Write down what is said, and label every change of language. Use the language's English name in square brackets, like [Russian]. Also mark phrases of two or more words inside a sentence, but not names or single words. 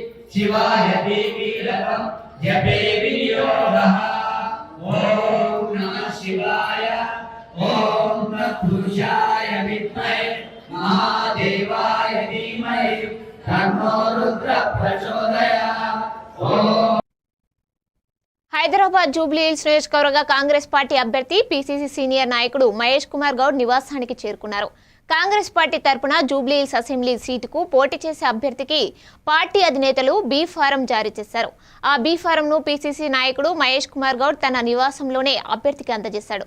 [Sanskrit] शिवाय देवीरकं जपे विनियोगः ओम तत्पुरुषाय विद्महे महादेवाय धीमहि तन्नो रुद्रः प्रचोदयात्। ओम [Telugu] హైదరాబాద్ జూబ్లీ హిల్స్ నియోజకవర్గ కాంగ్రెస్ పార్టీ అభ్యర్థి పీసీసీ సీనియర్ నాయకుడు మహేష్ కుమార్ గౌడ్ నివాసానికి చేరుకున్నారు. కాంగ్రెస్ పార్టీ తరపున జూబ్లీ హిల్స్ అసెంబ్లీ సీటుకు పోటీ చేసే అభ్యర్థికి పార్టీ అధినేతలు బీ ఫారం జారీ చేశారు. ఆ బీ ఫారంను పీసీసీ నాయకుడు మహేష్ కుమార్ గౌడ్ తన నివాసంలోనే అభ్యర్థికి అందజేశాడు.